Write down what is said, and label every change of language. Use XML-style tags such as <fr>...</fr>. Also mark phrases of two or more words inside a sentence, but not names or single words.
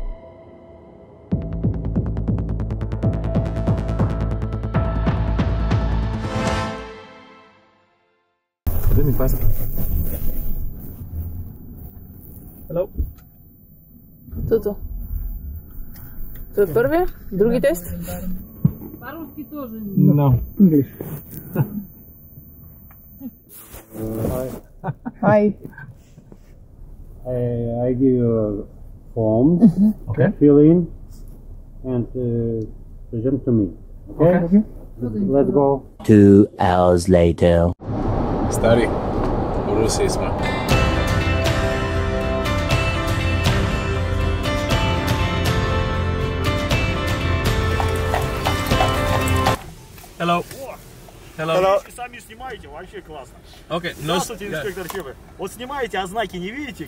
<en>Hello.</en> <ru>Кто-то. Твой первый?</ru> <uk>Другий тест?</uk> <ru>По-русски тоже.</ru> <en>No, English. Hi. I give you a form, Okay. fill in, and present to me. Okay? Let's go. 2 hours later.</en> <sl>Stari, v Rusiji smo.</sl> <en>Hello. Hello. Hello.</en> <ru>Сами снимаете, вообще классно.</ru> <en>Okay.</en> <ru>Здравствуйте, инспектор ФИБы. Вот снимаете, а знаки не видите?</ru>